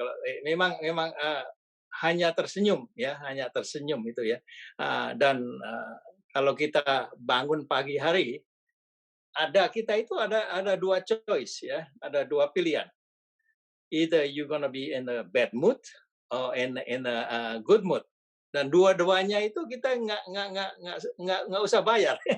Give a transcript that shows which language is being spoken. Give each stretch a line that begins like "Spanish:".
Indonesian: Kalau memang hanya tersenyum ya, hanya tersenyum itu ya. Dan kalau kita bangun pagi hari, kita itu ada dua choice ya, ada dua pilihan.
English: Either you're gonna be in a bad mood or in a good mood.
Indonesian: Dan dua-duanya itu kita nggak usah bayar.